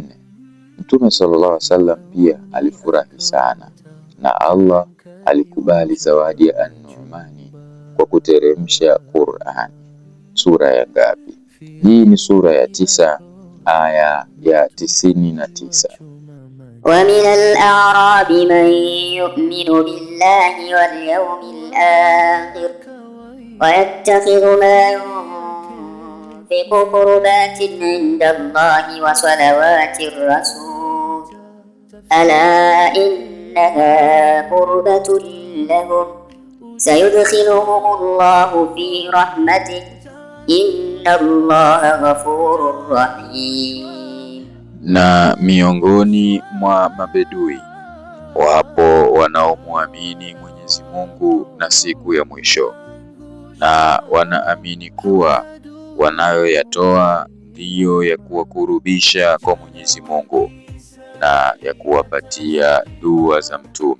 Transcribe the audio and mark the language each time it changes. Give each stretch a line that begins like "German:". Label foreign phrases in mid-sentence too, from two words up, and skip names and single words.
Swahili: Mtume
Arabic: صلى الله عليه وسلم
Swahili: pia alifurahi sana, na Allah alikubali zawadi ya An-Nu'man kwa kuteremsha Qur'an. Sura ya ngapi? Hii ni sura ya 9 aya ya 99.
Arabic: ومن الأعراب من يؤمن بالله واليوم الآخر ويتخذ ما ينفق قربات عند الله وصلوات الرسول ألا إنها قربة لهم سيدخلهم الله في رحمته إن الله غفور رحيم.
Swahili: Na miongoni mwa mabedui wapo wanaomwamini Mwenyezi Mungu na siku ya mwisho, na wanaamini kuwa wanayoyatoa ndiyo ya kuwakurubisha kwa Mwenyezi Mungu na ya kuwapatia dua za Mtume.